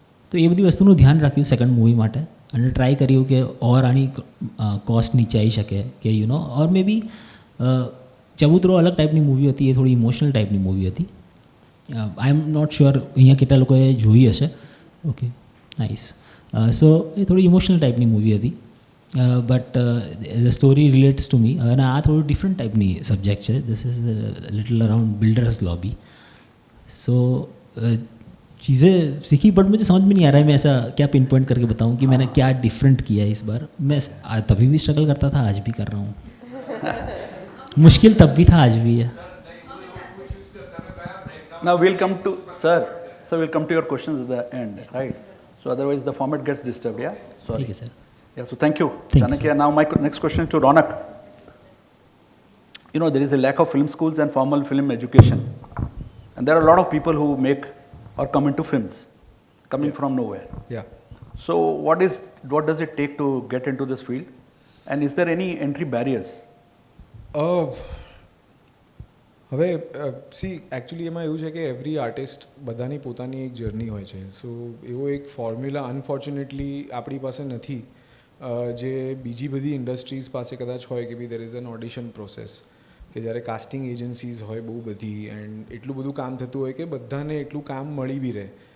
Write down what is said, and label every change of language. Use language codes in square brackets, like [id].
[gu] તો એ બધી વસ્તુનું ધ્યાન રાખ્યું સેકન્ડ મૂવી માટે, અને ટ્રાય કર્યું કે ઓર આની કોસ્ટ નીચે આવી શકે, કે [en] you know, or maybe [gu] ચબૂતરો અલગ ટાઈપની મૂવી હતી, એ થોડી ઇમોશનલ ટાઈપની મૂવી હતી. [en] I am not sure [gu] અહીંયા કેટલા લોકોએ જોઈ હશે. [en] Okay, nice. [gu] સો એ થોડી ઇમોશનલ ટાઈપની મૂવી હતી, [en] But the story relates to me. [gu] અને આ થોડું ડિફરન્ટ ટાઈપની સબ્जेक्ट છે. [en] This is little around builders lobby. [hi] सो चीज़ें सीखी, बट मुझे समझ में नहीं आ रहा है मैं ऐसा क्या पिन पॉइंट करके बताऊं कि मैंने क्या डिफरेंट किया है इस बार. मैं तभी भी स्ट्रगल करता था, आज भी कर रहा हूँ. मुश्किल तब भी था, आज भी है. [en] Now we'll come to we'll come to your questions at the end, right? So otherwise the format gets disturbed, yeah? Sorry. [hi] ठीक है sir. [en] Yeah, so thank you, Thank you, Chanakya. Now my next question is to Ronak. You know, there is a lack of film schools and formal film education. And there are a lot of people who make or come into films, coming from nowhere. Yeah. So what does it take to get into this field? And is there any entry barriers? [gu] હવે C actually એમાં એવું છે કે [en] every artist [gu] બધાની પોતાની એક journey હોય છે. સો એવો એક ફોર્મ્યુલા અનફોર્ચ્યુનેટલી આપણી પાસે નથી, જે બીજી બધી ઇન્ડસ્ટ્રીઝ પાસે કદાચ હોય કે [en] be there is an audition process, [gu] કે જ્યારે કાસ્ટિંગ એજન્સીઝ હોય બહુ બધી, એન્ડ એટલું બધું કામ થતું હોય કે બધાને એટલું કામ મળી બી રહે.